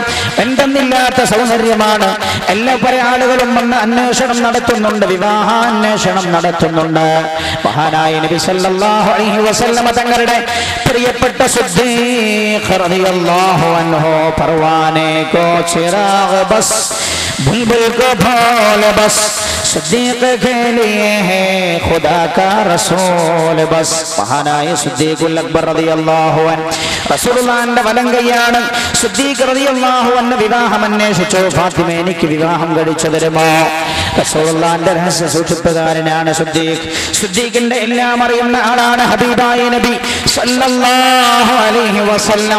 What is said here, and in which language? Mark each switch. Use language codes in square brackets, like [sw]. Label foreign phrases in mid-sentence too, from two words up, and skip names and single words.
[ml] എന്തെന്നില്ലാത്ത സൗന്ദര്യമാണ്. എല്ലാ പല ആളുകളും വന്ന് അന്വേഷണം നടത്തുന്നുണ്ട്, വിവാഹാന്വേഷണം നടത്തുന്നുണ്ട്. മഹാനായ നബി [ar] صلى الله عليه وسلم [ml] തങ്ങളുടെ പ്രിയപ്പെട്ട സിദ്ദീഖ് [ar] رضي الله عنه [ur] پروانے کو چراغ بس بلبل کو پھول بس صدیق کے لیے ہے خدا کا رسول بس. [ml] മഹാനായ സിദ്ദീഖുൽ അക്ബർ [ar] رضي الله عنه [ml] റസൂലുള്ളാഹിന്റെ വലങ്കയാണ്. സിദ്ദീഖ് [ar] رضي الله عنه [ml] വിവാഹം അന്വേഷിച്ചു. ഫാത്തിമ എനിക്ക് വിവാഹം കഴിച്ചു തരുമോ? റസൂലുള്ളാഹിന്റെ രഹസ്യ സൂക്ഷിപ്പുകാരനാണ് സിദ്ദീഖ്. സിദ്ദീഖിന്റെ എല്ലാം അറിയുന്ന ആളാണ് ഹബീബായ നബി [ar] صلى الله عليه وسلم.